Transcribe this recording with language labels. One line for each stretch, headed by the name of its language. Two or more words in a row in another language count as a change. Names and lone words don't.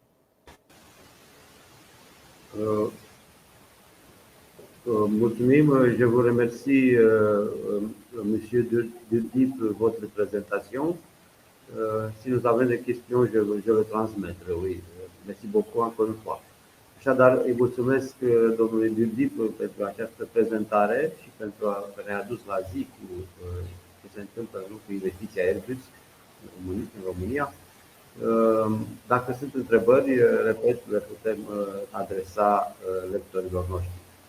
French: Mulțumim, je vous remercie, Monsieur Durdi, pour votre présentation. Si nous avem des questions, je le transmettrai, oui. Merci beaucoup encore une fois.
Romanian: Așadar, îi mulțumesc domnului Durdi pentru această prezentare și pentru a ne adus la zi cu ce se întâmplă cu investiția Airbus în România. Dacă sunt întrebări, repet, le putem adresa lectorilor noștri.